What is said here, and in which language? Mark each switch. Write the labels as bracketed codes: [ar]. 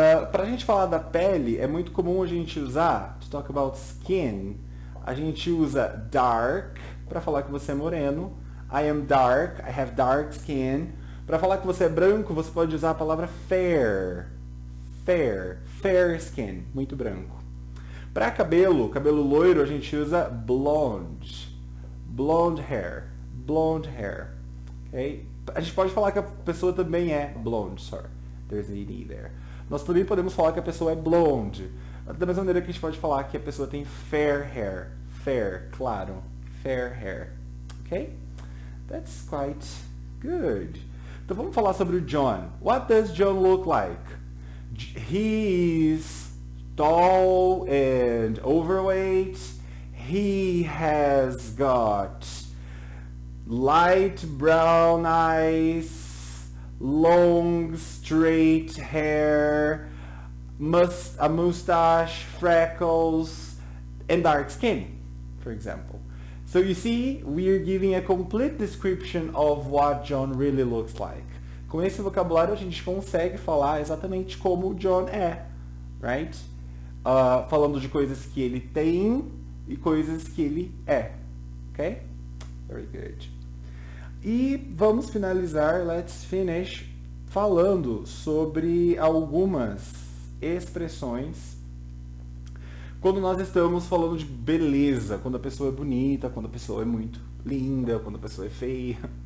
[pt] Para a gente falar da pele, é muito comum a gente usar, [en] to talk about skin, [pt] a gente usa dark, para falar que você é moreno. [en] I am dark, I have dark skin. [pt] Para falar que você é branco, você pode usar a palavra fair. Fair, fair skin, muito branco. Para cabelo, cabelo loiro, a gente usa blonde. [en] Blonde hair, blonde hair. Okay? [pt] A gente pode falar que a pessoa também é blonde, sorry. [en] There's an ED there. [pt] Nós também podemos falar que a pessoa é blonde. Da mesma maneira que a gente pode falar que a pessoa tem fair hair. [en] Fair, claro. Fair hair. Ok? That's quite good. [pt] Então vamos falar sobre o John. [en] What does John look like? He's tall and overweight. He has got light brown eyes, long straight hair, a mustache, freckles, and dark skin, for example. So you see, we are giving a complete description of what John really looks like. [pt] Com esse vocabulário a gente consegue falar exatamente como o John é, right? Falando de coisas que ele tem e coisas que ele é, ok? [en] Very good. [pt] E vamos finalizar, [en] let's finish, [pt] falando sobre algumas expressões quando nós estamos falando de beleza, quando a pessoa é bonita, quando a pessoa é muito linda, quando a pessoa é feia.